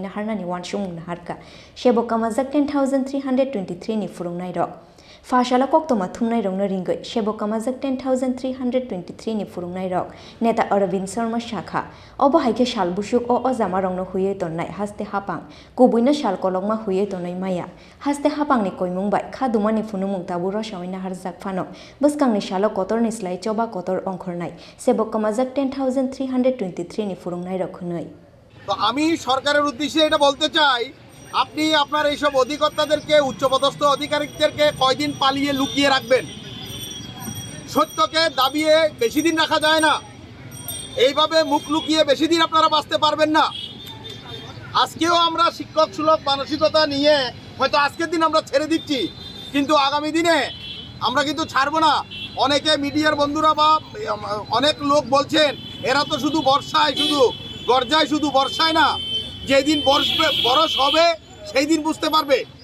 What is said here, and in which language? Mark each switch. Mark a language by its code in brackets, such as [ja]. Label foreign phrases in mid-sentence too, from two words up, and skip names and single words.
[trp] Naharnani Wansukmung Naharkha sebokkamajak 10,323 ni Phrwngnairok Fashala koktoma thumnairok no ringoi sebokkamajak 10,323 ni Phrwngnairok neta Arvind Sharma Shakha obo haike shalbusuk o ojamarong no huye tonnai haste Haphang kubuino shal kolokma huye tonnai maya haste Haphangni Koimung bai Khadumani phunukmung tabu Rosawi Naharjak phano bwskangni shalo kotorni slai choba kotor ongkhornai sebokkamajak 10,323 ni Phrwngnairok hunoi [bn] তো আমি সরকারের উদ্দেশ্যে এটা বলতে চাই আপনি আপনার এই সব অধিকর্তাদেরকে উচ্চপদস্থ আধিকারিকদেরকে কয়দিন পালিয়ে লুকিয়ে রাখবেন সত্যকে দাবিয়ে বেশি দিন রাখা যায় না এইভাবে মুখ লুকিয়ে বেশি দিন আপনারা বাঁচতে পারবেন না আজকেও আমরা শিক্ষক সুলভ মানসিকতা নিয়ে হয়তো আজকের দিন আমরা ছেড়ে দিচ্ছি কিন্তু আগামী দিনে আমরা কিন্তু ছাড়বো না অনেকে মিডিয়ার বন্ধুরা বা অনেক লোক বলছেন এরা তো শুধু বর্ষায় শুধু গর্জায় শুধু বর্ষায় না যেদিন বরস হবে সেই দিন বুঝতে পারবে